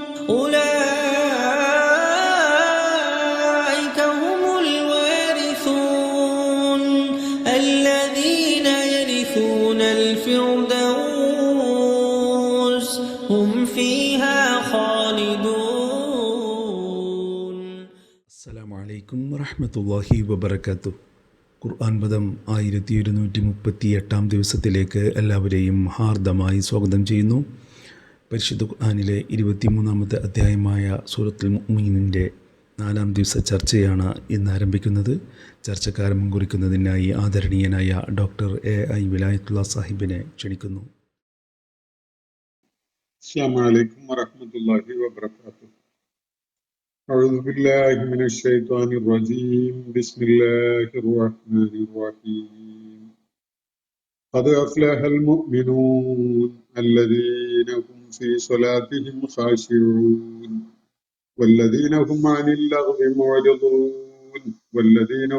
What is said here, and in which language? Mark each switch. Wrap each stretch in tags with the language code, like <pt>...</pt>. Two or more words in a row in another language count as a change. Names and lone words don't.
<ar>أولئك هم الوارثون الذين يرثون الفردوس هم فيها خالدون. السلام عليكم ورحمة الله وبركاته.</ar> <ml>ഖുർആൻ പദം 1138 ദിവസത്തിലേക്ക് എല്ലാവരെയും ഹാർദമായി സ്വാഗതം ചെയ്യുന്നു. പരിശുദ്ധ ഖുർആനിലെ 23-ാമത്തെ അധ്യായമായ സൂറത്തുൽ മുഅ്മിനീനിൻ്റെ 4-ാം ദിവസ ചർച്ചയാണ് ഇന്ന് ആരംഭിക്കുന്നത്. ചർച്ചക്കാരൻ കുറിക്കുന്നതിനായി ആദരണീയനായ ഡോക്ടർ A.I. വിലായത്തുള്ള സാഹിബിനെ ക്ഷണിക്കുന്നു.</ml> <ar>السلام عليكم ورحمة الله وبركاته. أعوذ بالله من الشيطان الرجيم. بسم الله الرحمن الرحيم. قد أفلح المؤمنون الذين هم في صلاتهم خاشعون والذين هم عن اللغو معرضون والذين</ar>